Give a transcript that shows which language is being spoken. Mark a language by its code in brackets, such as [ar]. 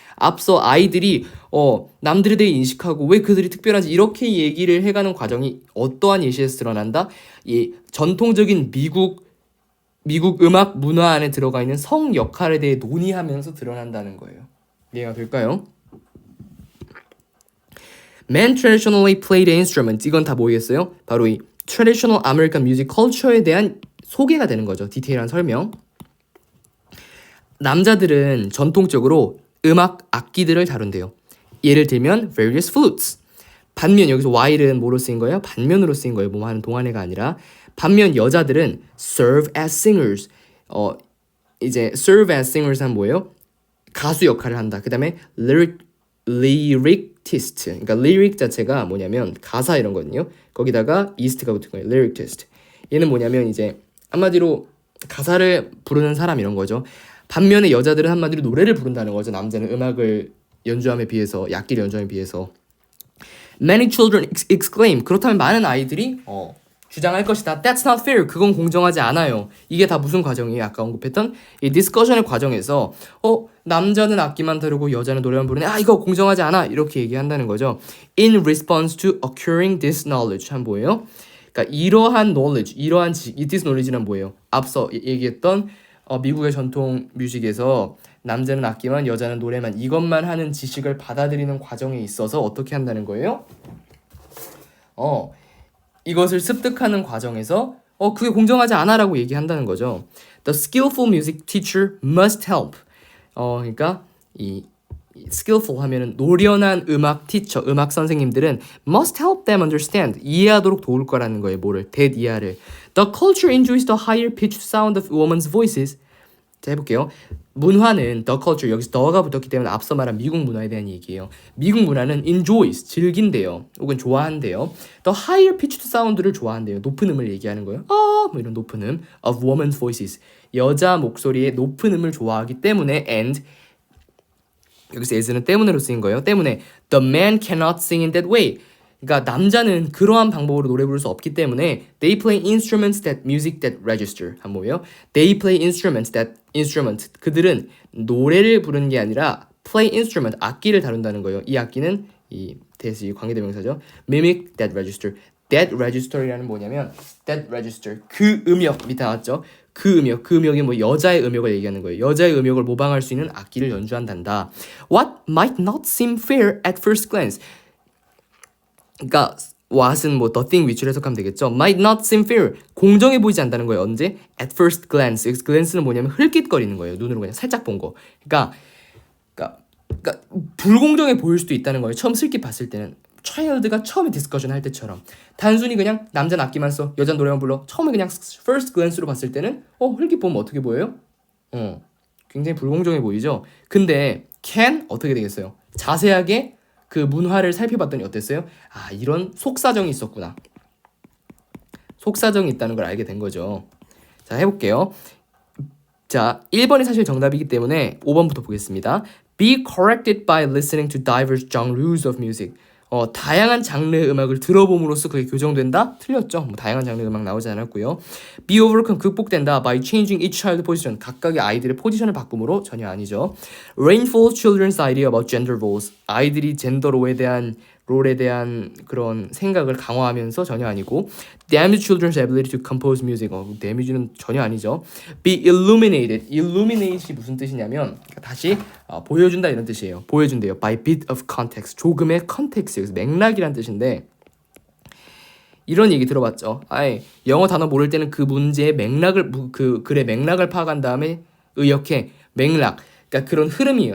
[ko] 앞서 아이들이 남들에 대해 인식하고 왜 그들이 특별한지 이렇게 얘기를 해가는 과정이 어떠한 예시에서 드러난다? 이 전통적인 미국 음악 문화 안에 들어가 있는 성 역할에 대해 논의하면서 드러난다는 거예요. 이해가 될까요? [en] Men traditionally played instruments. [ko] 이건 다 뭐겠어요? 바로 이 traditional American music culture에 대한 소개가 되는 거죠. 디테일한 설명. 남자들은 전통적으로 음악 악기들을 다룬대요. 예를 들면 various flutes. 반면 여기서 while은 뭐로 쓰인 거예요? 반면으로 쓰인 거예요. 뭐 하는 동안애가 아니라. 반면 여자들은 serve as singers. 이제 serve as singers 하면 뭐예요? 가수 역할을 한다. 그 다음에 lyricist. 그러니까 lyric 자체가 뭐냐면 가사 이런 거거든요. 거기다가 ist가 붙은 거예요. lyricist. 얘는 뭐냐면 이제 한마디로 가사를 부르는 사람 이런 거죠. 반면에 여자들은 한마디로 노래를 부른다는 거죠. 남자는 음악을 연주함에 비해서, 악기를 연주함에 비해서. [en] Many children exclaim. [ko] 그렇다면 많은 아이들이 주장할 것이다. [en] That's not fair. [ko] 그건 공정하지 않아요. 이게 다 무슨 과정이에요? 아까 언급했던 이 디스커션의 과정에서 남자는 악기만 다루고 여자는 노래만 부르네. 이거 공정하지 않아. 이렇게 얘기한다는 거죠. [en] In response to acquiring this knowledge. [ko] 한 뭐예요? 그러니까 이러한 knowledge, 이러한 지식, this knowledge는 뭐예요? 앞서 얘기했던 미국의 전통 뮤직에서 남자는 악기만 여자는 노래만 이것만 하는 지식을 받아들이는 과정에 있어서 어떻게 한다는 거예요? 이것을 습득하는 과정에서 그게 공정하지 않아라고 얘기한다는 거죠. [en] The skillful music teacher must help. [ko] 그러니까 이 skillful 하면은 노련한 음악 티처, 음악 선생님들은 [en] must help them understand. [ko] 이해하도록 도울 거라는 거예요. 뭐를? 대이해를. [en] The culture enjoys the higher pitched sound of women's voices. [ko] 자, 해볼게요. 문화는 the culture, 여기서 the가 붙었기 때문에 앞서 말한 미국 문화에 대한 얘기예요. 미국 문화는 enjoys, 즐긴대요. 혹은 좋아한대요. The higher pitched sound를 좋아한대요. 높은 음을 얘기하는 거예요. 뭐 이런 높은 음 of women's voices. 여자 목소리의 높은 음을 좋아하기 때문에 and 여기서 as는 때문에로 쓰인 거예요. 때문에 [en] the man cannot sing in that way. [ko] 그러니까 남자는 그러한 방법으로 노래 부를 수 없기 때문에 [en] they play instruments that music that register. [ko] 한 뭐예요? [en] They play instruments that instrument. [ko] 그들은 노래를 부르는 게 아니라 play instrument, 악기를 다룬다는 거예요. 이 악기는 이 대시 관계대명사죠. mimic that register. that register이라는 뭐냐면 that register 그 음역 밑에 나왔죠. 그 음역이 뭐 여자의 음역을 얘기하는 거예요. 여자의 음역을 모방할 수 있는 악기를 연주한단다. [en] What might not seem fair at first glance. [ko] 그러니까 what은 뭐 the thing which를 해석하면 되겠죠. [en] Might not seem fair. [ko] 공정해 보이지 않다는 거예요. 언제? At first glance. glance는 뭐냐면 흘깃거리는 거예요. 눈으로 그냥 살짝 본 거. 그러니까 불공정해 보일 수도 있다는 거예요. 처음 슬깃 봤을 때는. child가 처음에 디스커션 할 때처럼 단순히 그냥 남자는 악기만 써, 여자는 노래만 불러. 처음에 그냥 first glance로 봤을 때는 흘깃 보면 어떻게 보여요? 굉장히 불공정해 보이죠. 근데 can 어떻게 되겠어요? 자세하게 그 문화를 살펴봤더니 어땠어요? 이런 속사정이 있었구나. 속사정이 있다는 걸 알게 된 거죠. 자, 해볼게요. 자, 1번이 사실 정답이기 때문에 5번부터 보겠습니다. [en] Be corrected by listening to diverse genres of music. [ko] 다양한 장르의 음악을 들어봄으로써 그게 교정된다? 틀렸죠. 다양한 장르의 음악 나오지 않았고요. [en] Be overcome, [ko] 극복된다. [en] By changing each child position. [ko] 각각의 아이들의 포지션을 바꿈으로 전혀 아니죠. [en] Reinforce children's idea about gender roles. [ko] 아이들이 젠더 롤에 대한 그런 생각을 강화하면서 전혀 아니고. [en] Damage children's ability to compose music. [ko] damage는 전혀 아니죠. [en] Be illuminated. [ko] illuminate이 무슨 뜻이냐면 다시 보여준다 이런 뜻이에요. 보여준대요. [en] By bit of context. [ko] 조금의 컨텍스트. 그래서 맥락이란 뜻인데 이런 얘기 들어봤죠. 영어 단어 모를 때는 그 문제의 맥락을 그 글의 맥락을 파악한 다음에 의역해. 맥락. 그러니까 그런 흐름이에요.